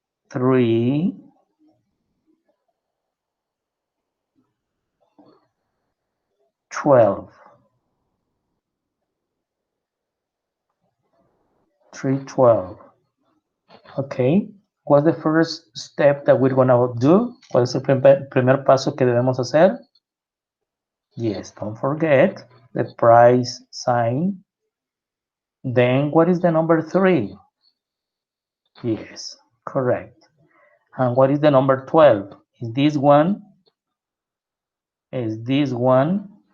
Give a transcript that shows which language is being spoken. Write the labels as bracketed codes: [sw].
[en] 3, 12. 312. Okay. What's the first step that we're gonna do? [es] ¿Cuál es el primer paso que debemos hacer? [en] Yes, don't forget the price sign. Then what is the number 3? Yes, correct. And what is the number 12? Is this one? Is this one?